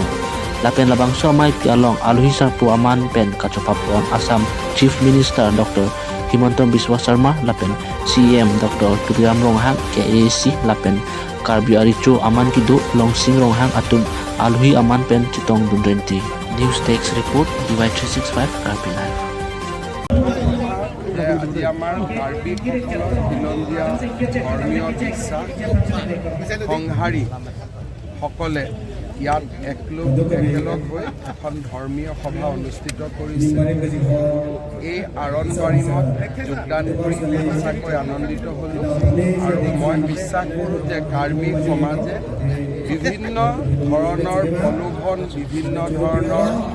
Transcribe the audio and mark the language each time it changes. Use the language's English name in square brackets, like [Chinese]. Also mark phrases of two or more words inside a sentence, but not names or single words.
[Karbi] Lapen labangso Ameipi along aluhisar pu aman pen kachopapon Assam [English] Chief Minister [Karbi] Dr. Himantom Biswa Sharma lapen CM Dr. Tubiram Ronghang ke AC lapen Karbi Aricho aman kido longsing Ronghang atum alui aman pen chitong dundrenti. [English] News text report dy365 Karbi live. [Assamese] আজি আমাৰ কাৰ্বি সকলৰ বিনন্দীয়া ধৰ্মীয় বিশ্বাস সংহাৰী সকলে ইয়াত একেলগ হৈ এখন ধৰ্মীয় সভা অনুষ্ঠিত কৰিছে। এই আৰণবাৰিমত যোগদান কৰি সঁচাকৈ আনন্দিত হ'লোঁ আৰু মই বিশ্বাস কৰোঁ যে কাৰ্বি সমাজে বিভিন্ন ধৰণৰ প্ৰলোভন বিভিন্ন ধৰণৰ